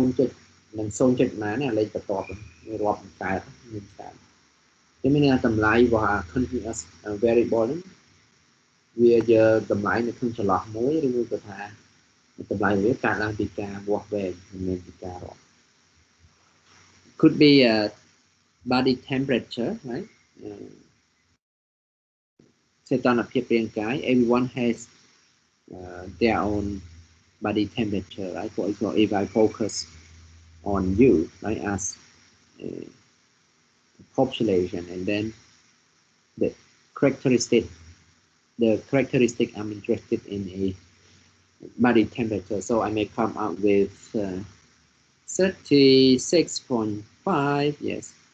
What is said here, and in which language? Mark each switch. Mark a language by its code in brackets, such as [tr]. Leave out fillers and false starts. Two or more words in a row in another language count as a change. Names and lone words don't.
[km] និង 0.ណានេះលេខបន្ទាប់វារាប់កើតមានកើតគេមានតម្លៃរបស់ [en] continuous variable [km] ហ្នឹងវាជាតម្លៃនៅក្នុងចន្លោះមួយឬក៏ថាតម្លៃវាកើតឡើងពីការវាស់វែងមិនមែនពីការរាប់ [en] could be body temperature, right? [km] សីតុណ្ហភាពរាងកាយ [en] everyone has their own body temperature, right? For example, if I focus on you, right, as population, and then the characteristic I'm interested in a body temperature, so I may come up with 36.5 36.5, yes.